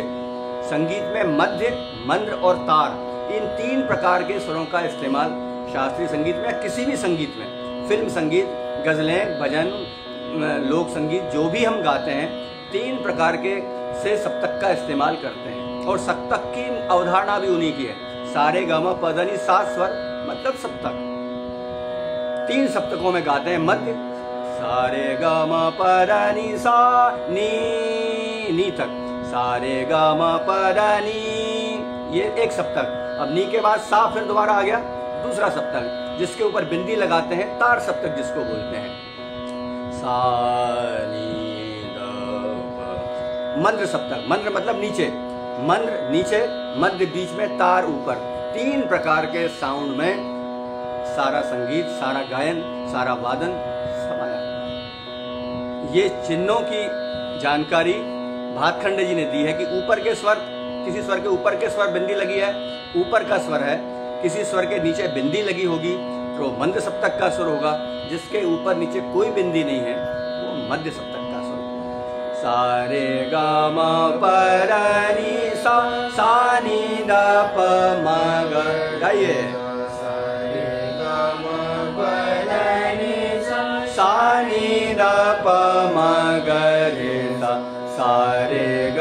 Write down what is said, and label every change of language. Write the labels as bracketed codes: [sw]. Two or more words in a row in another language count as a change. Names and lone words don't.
[hi] संगीत में मध्य, मंद्र और तार, इन 3 प्रकार के स्वरों का इस्तेमाल शास्त्रीय संगीत में, किसी भी संगीत में, फिल्म संगीत, गजलें, भजन, लोक संगीत, जो भी हम गाते हैं, 3 प्रकार के से सप्तक का इस्तेमाल करते हैं। और सप्तक की अवधारणा भी उन्हीं की है। सारे ग म प ध नि 7 स्वर मतलब सप्तक। 3 सप्तकों में गाते हैं मध्य, सारे ग म प ध नि सा नी तक, सारे ग म प ध नी, ये एक सप्तक। अब नी के बाद सा फिर दोबारा आ गया दूसरा सप्तक, जिसके ऊपर बिंदी लगाते हैं, तार सप्तक जिसको बोलते हैं। सा नी द प, मंद्र सप्तक, मंद्र मतलब नीचे, मंद्र नीचे, मध्य बीच में, तार ऊपर। 3 प्रकार के साउंड में सारा संगीत, सारा गायन, सारा वादन समाया। ये चिन्हों की जानकारी भातखंडे जी ने दी है कि ऊपर के स्वर, किसी स्वर के ऊपर के स्वर बिंदी लगी है, ऊपर का स्वर है, किसी स्वर के नीचे बिंदी लगी होगी तो मंद सप्तक का स्वर होगा, जिसके ऊपर नीचे कोई बिंदी नहीं है वो मध्य सप्तक का स्वर। सा रे ग म प र नि सा, सा नि द प म ग। गाइए। सा नि द प म ग रे सा, सा रे ग।